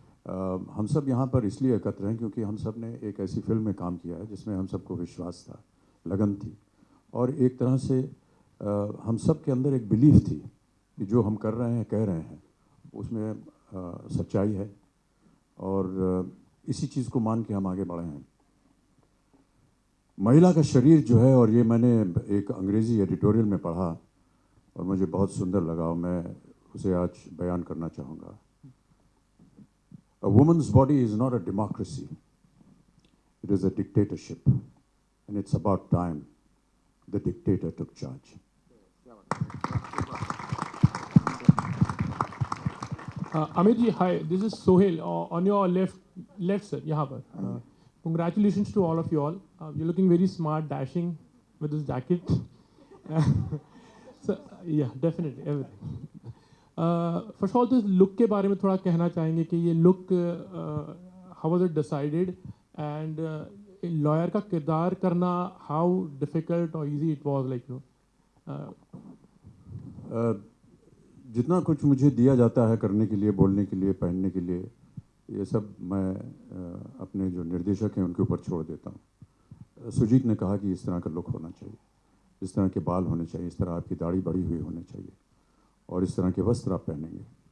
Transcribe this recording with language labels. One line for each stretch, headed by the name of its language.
Hindi: हम सब यहाँ पर इसलिए एकत्र हैं क्योंकि हम सब ने एक ऐसी फिल्म में काम किया है जिसमें हम सबको विश्वास था, लगन थी, और एक तरह से हम सब के अंदर एक बिलीफ थी कि जो हम कर रहे हैं, कह रहे हैं, उसमें सच्चाई है, और इसी चीज़ को मान के हम आगे बढ़े हैं। महिला का शरीर जो है, और ये मैंने एक अंग्रेज़ी एडिटोरियल में पढ़ा और मुझे बहुत सुंदर लगा, और मैं उसे आज बयान करना चाहूँगा।
English: A woman's body is not a democracy, it is a dictatorship, and it's about time the dictator took charge. Amit ji, hi, this is Sohail. On your left sir,
Hindi: यहाँ पर.
English: Congratulations to all of you all. You're looking very smart, dashing with this jacket. So, yeah, definitely, everything. First of all,
Hindi: तो इस look के बारे में थोड़ा कहना चाहेंगे कि ये look,
English: how was it decided, and lawyer
Hindi: का किरदार करना,
English: how difficult or easy it was, like, you know.
Hindi: जितना कुछ मुझे दिया जाता है करने के लिए, बोलने के लिए, पहनने के लिए, ये सब मैं अपने जो निर्देशक हैं उनके ऊपर छोड़ देता हूँ। सुजीत ने कहा कि इस तरह का लुक होना चाहिए, इस तरह के बाल होने चाहिए, इस तरह आपकी दाढ़ी बड़ी हुई होनी चाहिए, और इस तरह के वस्त्र आप पहनेंगे।